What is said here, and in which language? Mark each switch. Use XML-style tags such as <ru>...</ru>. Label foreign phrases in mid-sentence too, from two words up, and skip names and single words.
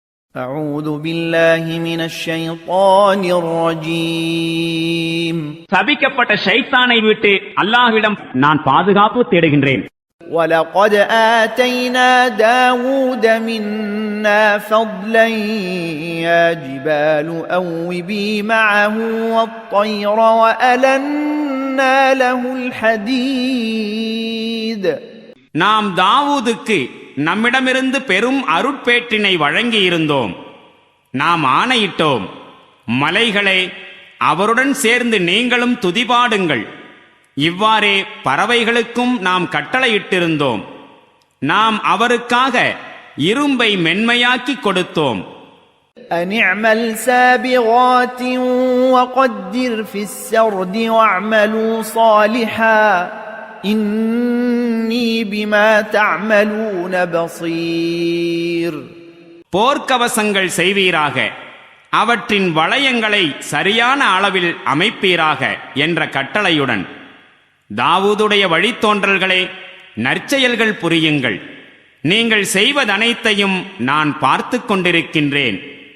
<ar>أعوذ بالله من الشيطان الرجيم</ar> <ta>சபிக்கப்பட்ட ஷைத்தானை விட்டு அல்லாஹ்விடம் நான் பாதுகாப்பு தேடுகின்றேன்.</ta> <ar>ولقد آتينا داود منا فضلا يا جبال أوبي معه والطير وألنا له الحديد.</ar> <ta>நாம் தாவூதுக்கு நம்மிடமிருந்து பெரும் அருட்பேற்றினை வழங்கி இருந்தோம். நாம் ஆணையிட்டோம், மலைகளே அவருடன் சேர்ந்து நீங்களும் துதிபாடுங்கள். இவ்வாறே பறவைகளுக்கும் நாம் கட்டளையிட்டிருந்தோம். நாம் அவருக்காக இரும்பை மென்மையாக்கி கொடுத்தோம்.</ta> <ar>أن اعمل سابغات وقدر في السرد واعملوا صالحا إني بما تعملون بصير.</ar> <ta>போர்க்கவசங்கள் செய்வீராக, அவற்றின் வளையங்களை சரியான அளவில் அமைப்பீராக என்ற கட்டளையுடன் தாவூதுடைய வழித்தோன்றல்களே நற்செயல்கள் புரியுங்கள். நீங்கள் செய்வதனைத்தையும் நான் பார்த்துக் கொண்டிருக்கின்றேன்.</ta>